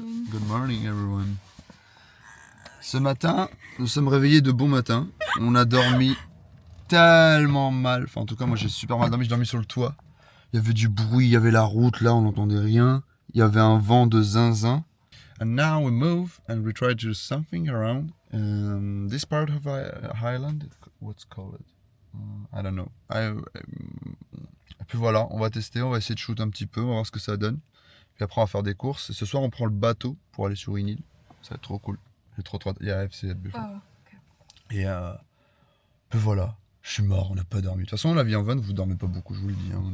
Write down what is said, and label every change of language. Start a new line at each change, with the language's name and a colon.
English: Good morning everyone.
French: Ce matin, nous sommes réveillés de bon matin. On a dormi tellement mal. Enfin, en tout cas, moi j'ai super mal dormi. J'ai dormi sur le toit. Il y avait du bruit, il y avait la route là, on n'entendait rien. Il y avait un vent de zinzin.
English: And now we move and we try to do something around this part of Highland. What's called? I don't know.
French: Et puis voilà, on va tester, on va essayer de shoot un petit peu, on va voir ce que ça donne. Puis après on va faire des courses. Et ce soir on prend le bateau pour aller sur une île. Ça va être trop cool. J'ai trop hâte. Il y a FC at Buffalo.
English: Oh, okay.
French: Et puis voilà, je suis mort, on n'a pas dormi. De toute façon la vie en van, vous dormez pas beaucoup, je vous le dis. Hein.